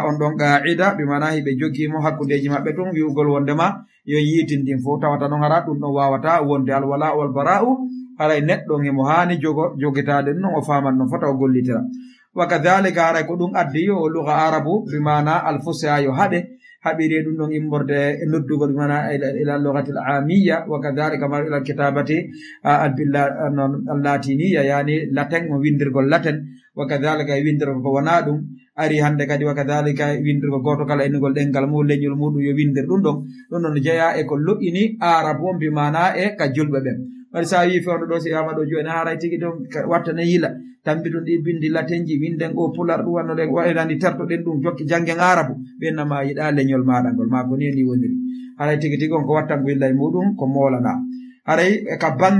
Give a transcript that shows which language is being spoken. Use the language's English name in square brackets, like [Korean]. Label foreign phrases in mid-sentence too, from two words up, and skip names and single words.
[Fula] on ɗon qa'ida bimana hiɓe jogimo hakkudeji maɓɓe tun wi'ugol wondema yo yiitindin fof tawata noon hara ɗum ɗon wawata wonde [Arabic] الولاء والبراء [Fula] haray neɗɗon himo hani jogitade ɗum noon o faman noon fota o gollitira [Arabic] وكذلك [Fula] haray ko ɗum addi yo lugha arabu bimana [Arabic] الفصحى [Fula] yo haɓiri ɗum ɗon immorde e noddugol bimana [Arabic] إلى لغة العامية وكذلك ما إلى كتابة اللاتينية يعني [Fula] latin o windirgol latin [Arabic] وكذلك [Fula] e windirgol ko wona ɗum ari hande kadi [Arabic] وكذلك [Fula] e windirgol goto kala innugol ɗengal mum leñol muɗum yo windir ɗum ɗon jeeya e ko loƴƴini arabu on bimana e ka julɓe ɓen waɗi sa wi fewno ɗo si yama ɗo joni haray tigui ɗon wattane yila tambitun ɗi bindi latenji winden o pular ɗum wanno ɗen waɗani tertoɗen ɗum jokki janggen arabu ɓennama yiɗa leñol maɗa ngol ma ko ni woniri haray tigui on ko wattango yilla e muɗum ko molana haray ka